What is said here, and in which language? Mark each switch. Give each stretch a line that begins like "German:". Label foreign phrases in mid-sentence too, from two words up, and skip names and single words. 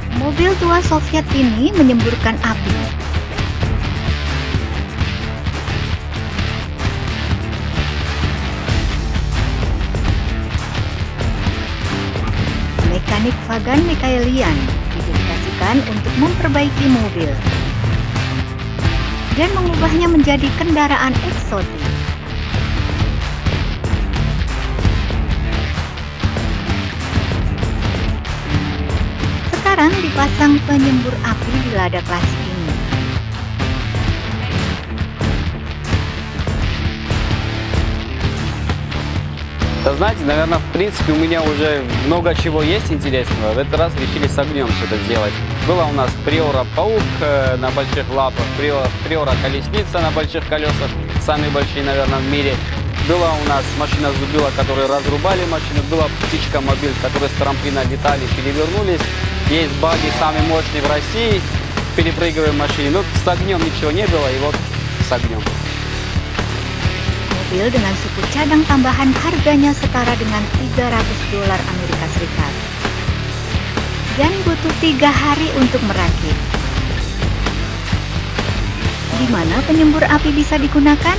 Indonesian: Mobil tua Soviet ini menyemburkan api. Mekanik Vagan Mikhaelian didedikasikan untuk memperbaiki mobil dan mengubahnya menjadi kendaraan eksotis. Sekarang dipasang penyembur api di lada klasik ini.
Russian: Да знаете, наверное, в принципе, у меня уже много чего есть интересного. В этот раз решили с огнем что-то сделать. Была у нас Приора Паук на больших лапах, Приора Колесница на больших колесах, самые большие, наверное, в мире. Была у нас машина Зубила, которые разрубали машину. Была птичка Мобиль, которые с трамплина летали, перевернулись. Есть баги, самый мощный в России, перепрыгиваем машине. Но с огнем ничего не было, и вот с огнем.
Indonesian: Mobil dengan suku cadang tambahan harganya setara dengan $300 Amerika Serikat. Dan butuh 3 hari untuk merakit. Di mana penyembur api bisa digunakan?